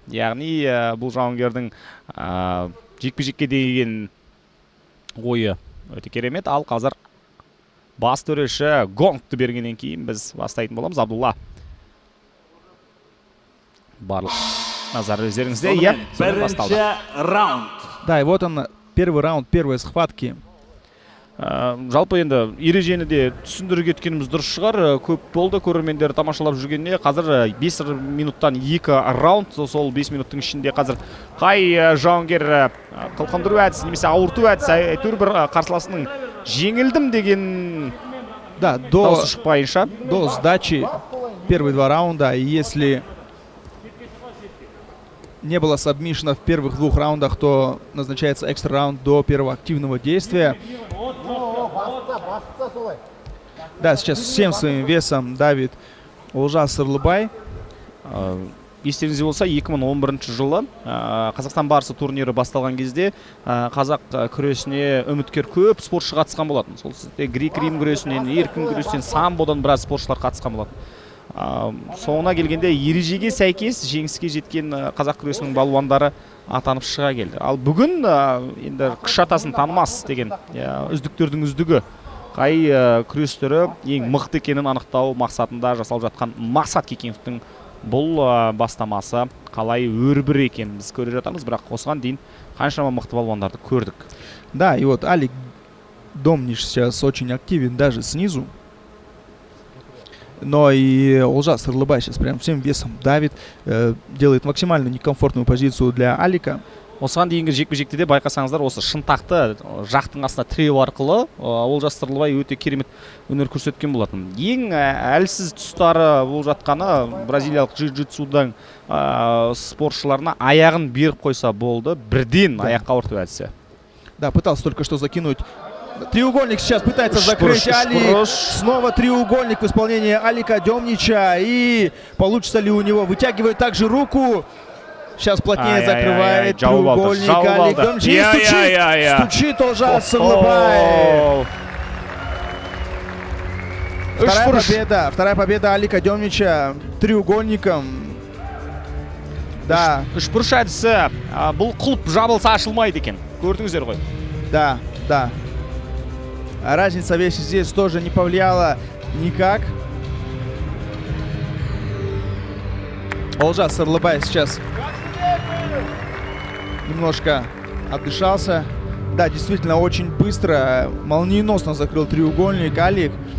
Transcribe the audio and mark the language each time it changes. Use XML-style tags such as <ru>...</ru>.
<kk>Яғни бұл жауынгердің жекпе-жекке деген ойы өте керемет. Ал қазір бас төреші гонгты бергеннен кейін біз бастайтын боламыз. Абдулла. Барлық назар өздеріңізде. Иә, Бірінші раунд.</kk> <ru>Да, и вот он, первый раунд, первые схватки.</ru> <kk>Жалпы енді ережені де түсіндіріп кеткеніміз дұрыс шығар. Көп болды көрермендер тамашалап жүргенде. Қазір 5 минуттан 2 раунд. Сол 5 минуттың ішінде қазір қай жауынгер қылқындыру әдісі немесе ауырту әдісі әйтеуір бір қарсыласының жеңілдім деген дауысы шықпайынша.</kk> <ru>До сдачи первые 2 раунда, и если не было сабмишена в первых 2 раундах, то назначается экстра раунд до первого активного действия. Да, сейчас всем своим весом давит Олжас Сырлыбай.</ru> <kk>Естеріңізде болса, 2011 жылы Қазақстан барысы турнирі басталған кезде қазақ күресіне үміткер көп спортшы қатысқан болатын. Сол сізде грек-рим күресінен, еркін күресінен, самбодан біраз спортшылар қатысқан болатын. Соңына келгенде ережеге сәйкес жеңіске жеткен қазақ күресінің балуандары атанып шыға келді. Ал бүгін енді қыш атасын танымас деген үздіктердің үздігі қай күрестері ең мықты екенін анықтау мақсатында жасалып жатқан Мақсат Кекеновтың бұл бастамасы қалай өрбір екенін біз көре жатамыз, бірақ осыған дейін қаншама мықты балуандарды көрдік.</kk> <ru>Да, и вот Алик Домниш сейчас очень активен даже снизу. Но и Олжас Сырлыбай сейчас прям всем весом давит, делает максимально некомфортную позицию для Алика.</ru> <kk>Осыған дейінгі жекпе-жекте де байқасаңыздар, осы шынтақты жақтың астына тіреу арқылы Олжас Сырлыбай өте керемет өнер көрсеткен болатын. Ең әлсіз тұстары болып жатқаны бразилиялық джиу-джитсудан спортшыларына аяғын беріп қойса болды, бірден аяққа ауырту әдісі.</kk> <ru>Да, пытался только что закинуть. Треугольник сейчас пытается закрыть Алик. Снова треугольник в исполнении Алика Домнича. И получится ли у него? Вытягивает также руку. Сейчас плотнее закрывает треугольник Алик Домнич. И стучит Олжас Сырлыбай. Вторая победа Алика Домнича треугольником. Да.</ru> <kk>Үшбұрыш әдісі бұл құлып жабылса ашылмайды екен. Көрдіңіздер ғой.</kk> <ru>Да, да. Разница веса здесь тоже не повлияла никак. Олжас Сырлыбай сейчас немножко отдышался. Да, действительно, очень быстро, молниеносно закрыл треугольник Алик.</ru>